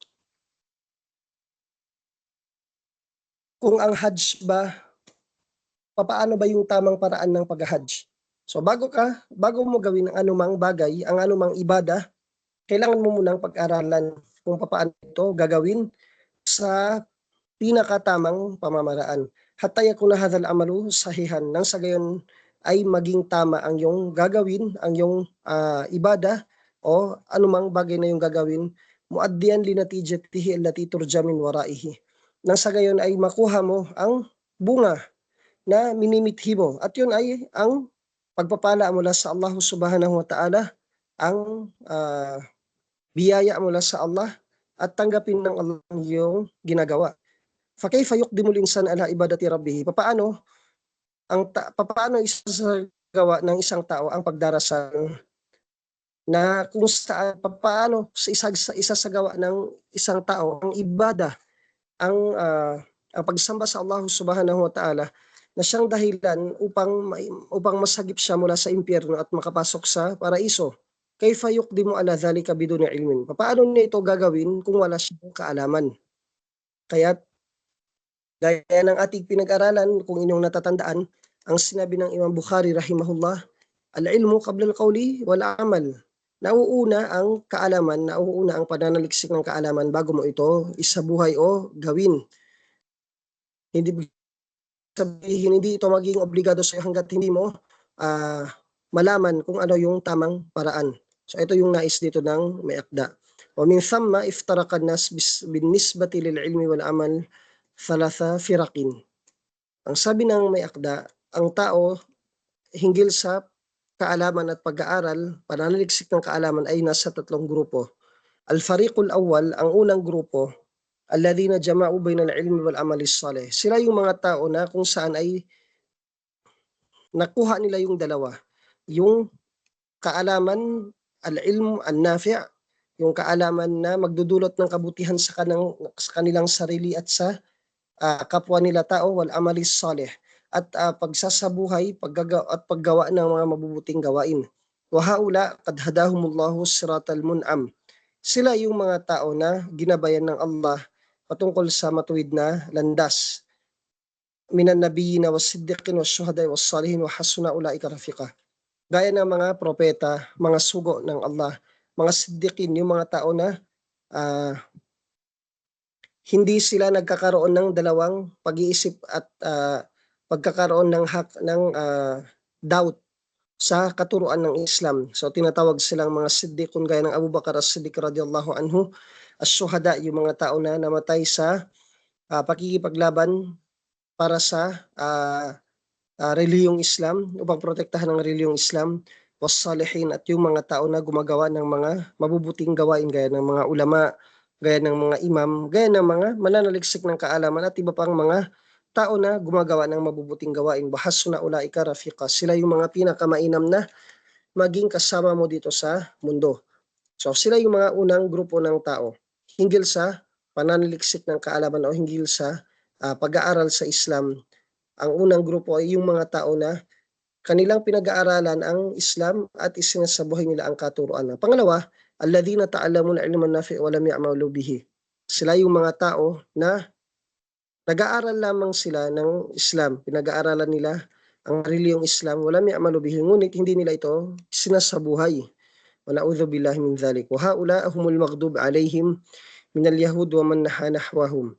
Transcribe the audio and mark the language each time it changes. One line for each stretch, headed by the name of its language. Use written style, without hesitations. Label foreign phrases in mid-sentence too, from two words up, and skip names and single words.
Filipino: Kung ang Hajj ba, papaano ba yung tamang paraan ng pag-Hajj? So bago mo gawin ang anumang bagay, ang anumang ibada, kailangan mo munang pag-aralan kung papaano ito gagawin sa pinakatamang pamamaraan.
Arabic: حتى يكون هذا العمل صحيحا,
Filipino: nang sa gayon ay maging tama ang iyong gagawin, ang iyong ibada o anumang bagay na iyong gagawin,
Arabic: مؤديا لنتيجته التي ترجى من ورائه.
Filipino: Nang sa gayon ay makuha mo ang bunga na minimithi mo, at yun ay ang pagpapala mula sa
Arabic: الله سبحانه وتعالى,
Filipino: ang biyaya mula sa Allah, at tanggapin ng Allah ang iyong ginagawa.
Arabic: فكيف يقدم الإنسان على عبادة ربه?
Filipino: Papaano isasagawa ng isang tao ang pagdarasal, na kung saan papaano isasagawa ng isang tao ang ibada, ang ang pagsamba sa
Arabic: الله سبحانه وتعالى,
Filipino: na siyang dahilan upang masagip siya mula sa impyerno at makapasok sa paraiso.
Arabic: كيف يقدم على ذلك بدون علم?
Filipino: Paano niya ito gagawin kung wala siyang kaalaman? Kaya gaya ng ating pinag-aralan, kung inyong natatandaan, ang sinabi ng Imam Bukhari rahimahullah,
Arabic: العلم قبل القول والعمل.
Filipino: Nauuna ang kaalaman, nauuna ang pananaliksik ng kaalaman bago mo ito isabuhay o gawin. Hindi sabihin, hindi ito maging obligado sa iyo hanggat hindi mo malaman kung ano yung tamang paraan. So ito yung nais dito ng may akda.
Arabic: ومن ثم افترق الناس بالنسبة للعلم والعمل ثلاث فرق.
Filipino: Ang sabi ng may akda, ang tao hinggil sa kaalaman at pag-aaral, pananaliksik ng kaalaman ay nasa tatlong grupo.
Arabic: الفريق الأول,
Filipino: ang unang grupo,
Arabic: الذين جمعوا بين العلم والعمل الصالح.
Filipino: Sila yung mga tao na kung saan ay nakuha nila yung dalawa. Yung kaalaman,
Arabic: العلم النافع',
Filipino: yung kaalaman na magdudulot ng kabutihan sa kanilang sarili at sa kapwa nila tao,
Arabic: والعمل الصالح,
Filipino: at pagsasabuhay at paggawa ng mga mabubuting gawain.
Arabic: وهؤلاء قد هداهم الله صراط المنعم.
Filipino: Sila yung mga tao na ginabayan ng Allah patungkol sa matuwid na landas.
Arabic: من النبيين والصديقين والشهداء والصالحين وحسن أولئك رفيقا.
Filipino: Gaya ng mga propeta, mga sugo ng Allah, mga siddiqin, yung mga tao na hindi sila nagkakaroon ng dalawang pag-iisip at pagkakaroon ng doubt sa katuruan ng Islam. So tinatawag silang mga siddiqun gaya ng Abu Bakar as-Siddiq
Arabic: رضي الله عنه,
Filipino: as-syuhada, yung mga tao na namatay sa pakikipaglaban para sa relihiyong Islam, upang protektahan ng relihiyong Islam, was-salihin, at yung mga tao na gumagawa ng mga mabubuting gawain gaya ng mga ulama, gaya ng mga imam, gaya ng mga mananaliksik ng kaalaman at iba pang mga tao na gumagawa ng mabubuting gawain.
Arabic: وحسن أولئك رفيقا.
Filipino: Sila yung mga pinakamainam na maging kasama mo dito sa mundo. So sila yung mga unang grupo ng tao hinggil sa pananaliksik ng kaalaman o hinggil sa pag-aaral sa Islam. Ang unang grupo ay yung mga tao na kanilang pinag-aaralan ang Islam at isinasabuhay nila ang katuruan. Pangalawa,
Arabic: الذين تعلموا علما نافعا ولم يعملوا به.
Filipino: Sila yung mga tao na nag-aaral lamang sila ng Islam, pinag-aaralan nila ang reliyong Islam,
Arabic: ولم يعملوا به,
Filipino: ngunit hindi nila ito sinasabuhay.
Arabic: ونعوذ بالله من ذلك. وهؤلاء هم المغضوب عليهم من اليهود ومن نحوهم.